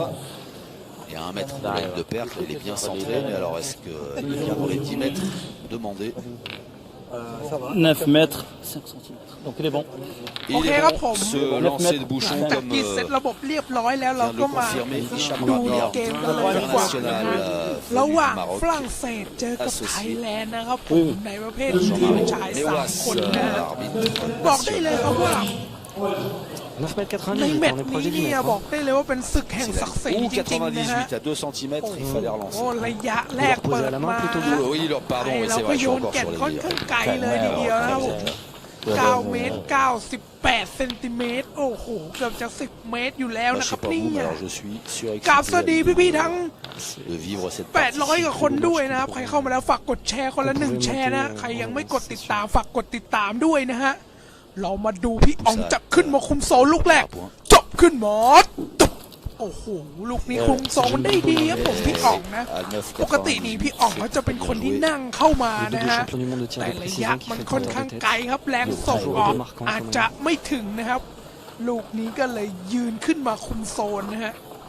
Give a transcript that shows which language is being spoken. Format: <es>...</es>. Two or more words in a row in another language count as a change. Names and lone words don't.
<fr>Il y a 1 mètre de perte, il est bien centré. Mais alors, est-ce qu'il vient pour les 10 mètres demandés? 9 mètres 5 cm. Donc il est bon. Il est bon, ce lancer de bouchon comme vient de le confirmer Hicham Rabi, international</fr> <th>ระหว่างฝ</th> <fr>Maroc,</fr> <th>รั่งเศสเจอกับไทยแลนด์นะครับผม ในประเภททีมชาย3 คนนะบอกได้เลยครับว่า ในแมตช์นี้เนี่ยบอกได้เลยว่าเป็นศึกแห่งศักดิ์ศรี</th> <fr>Ou</fr> <th>จริงๆนะฮะ</th> <fr>98 à 2 cm, il fallait</fr> <th>โอ้</th> <fr>relancer.</fr> <th>ระยะแรกเปิดมา</th> <fr>Oui, pardon,</fr> <th>เรา</th> <fr>c'est</fr> <th>ก็</th> <fr>vrai, je</fr> <th>โย</th> <fr>suis</fr> <th>น</th> <fr>encore</fr> <th>แก่น</th> <fr>sur</fr> <th>ค่อน</th> <fr>les</fr> <th>ข้างไกลเลยทีเดียวนะครับผม9 เมตร 98 เซนติเมตรโอ้โหเกือบจะ10 เมตรอยู่แล้ว</th> <fr>Je</fr> <th>นะ</th> <fr>sais</fr> <th>ครับ</th> <fr>pas</fr> <th>นี่</th> <fr>vous, mais alors je suis</fr> <th>กราบสวัส</th> <fr>surexcité</fr> <th>ดีพี่ๆทั้ง</th> <fr>de vivre cette</fr> <th>800 กว่าคนด้วยนะครับใครเข้ามาแล้วฝากกดแชร์คนละ1 แชร์นะใครยังไม่กดติดตามฝากกดติดตามด้วยนะฮะเรามาดูพี่อ๋องจะขึ้นมาคุมโซนลูกแรกจบขึ้นหมดโอ้โหลูกนี้คุมโซนได้ดีครับผมพี่อ๋องนะปกตินี่พี่อ๋องเขาจะเป็นคนที่นั่งเข้ามานะฮะแต่ระยะมันค่อนข้างไกลครับแรงส่งออกอาจจะไม่ถึงนะครับลูกนี้ก็เลยยืนขึ้นมาคุมโซนนะฮะ</th>